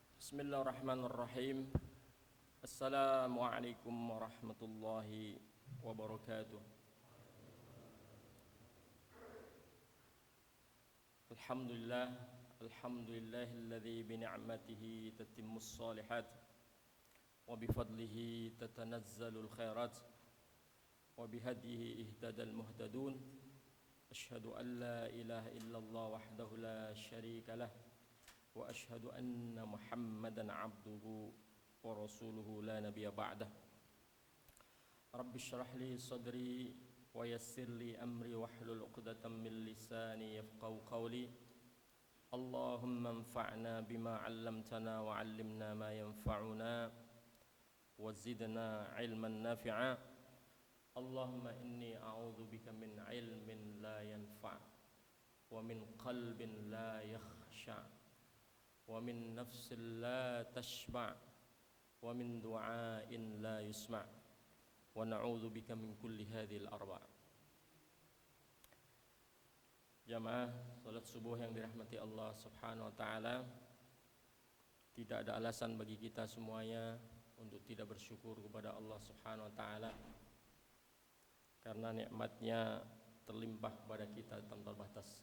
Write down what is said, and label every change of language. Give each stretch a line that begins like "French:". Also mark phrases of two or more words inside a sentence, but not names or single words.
Arabic: بسم الله الرحمن الرحيم. السلام عليكم ورحمة الله وبركاته. الحمد لله الذي بنعمته تتم الصالحات وبفضله تتنزل الخيرات وبهديه اهتدى المهتدون. أشهد أن لا إله إلا الله وحده لا شريك له وأشهد أن محمدا عبده ورسوله لا نبي بعده. رب اشرح لي صدري ويسر لي أمري واحلل عقدة من لساني يفقهوا قولي. اللهم انفعنا بما علمتنا وعلمنا ما ينفعنا وزدنا علما نافعا. اللهم إني أعوذ بك من علم لا ينفع ومن قلب لا يخشع ومن نفس لا تشبع ومن دعاء لا يسمع ونعوذ بك من كل هذه الأربع'.
Indonesian: Jamaah salat subuh yang dirahmati Allah
Arabic: سبحانه وتعالى,
Indonesian: tidak ada alasan bagi kita semuanya untuk tidak bersyukur kepada Allah
Arabic: سبحانه وتعالى,
Indonesian: karena nikmatnya terlimpah kepada kita tanpa batas.